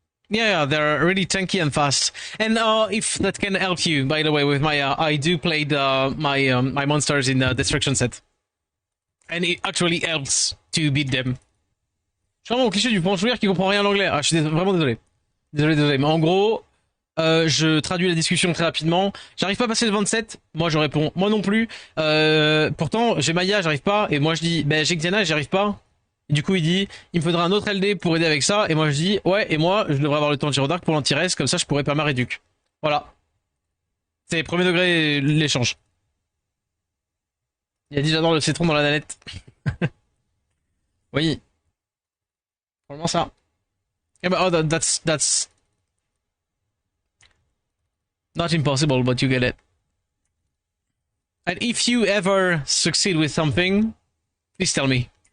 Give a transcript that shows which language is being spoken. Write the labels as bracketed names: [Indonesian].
[English] Yeah, they're really tanky and fast. And if that can help you, by the way, with my, I do play my monsters in the Destruction set. And it actually helps to beat them. [French] Je suis vraiment au cliché du panchouillère qui comprend rien à l'anglais. Ah, je suis vraiment désolé. Désolé. Mais en gros, je traduis la discussion très rapidement. J'arrive pas à passer le 27. Moi, je réponds, moi non plus. Pourtant, j'ai Maya, j'arrive pas. Et moi, je dis, ben, j'ai Xiana, j'y arrive pas. Et du coup, il dit, il me faudra un autre LD pour aider avec ça. Et moi, je dis, ouais, et moi, je devrais avoir le temps de Giro Dark pour l'anti-res. Comme ça, je pourrais pas ma réduc. Voilà. C'est premier degré l'échange. Il a dit, j'adore le citron dans la nanette. Oui. Probablement ça. [English] Yeah, but that's not impossible, but you get it. And if you ever succeed with something, please tell me.